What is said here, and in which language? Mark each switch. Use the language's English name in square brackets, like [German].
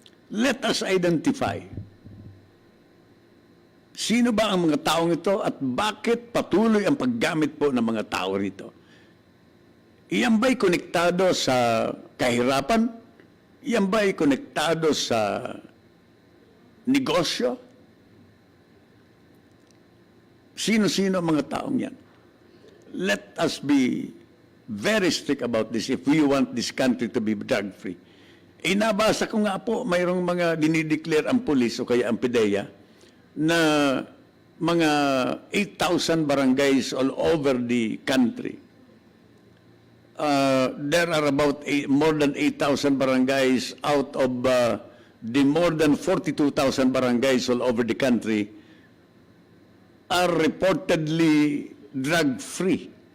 [English] Let us identify [Filipino] sino ba ang mga taong ito at bakit patuloy ang paggamit po ng mga tao rito. Iyan ba'y konektado sa kahirapan? Iyan ba'y konektado sa negosyo? Sino-sino ang mga taong yan? [English] Let us be very strict about this if we want this country to be drug-free. [Filipino] Nabasa ko nga po, mayroong mga dinideclare ang pulis o kaya ang PDEA na mga 8,000 barangays [English] all over the country there are about more than 8,000 barangays out of the more than 42,000 barangays all over the country are reportedly drug-free.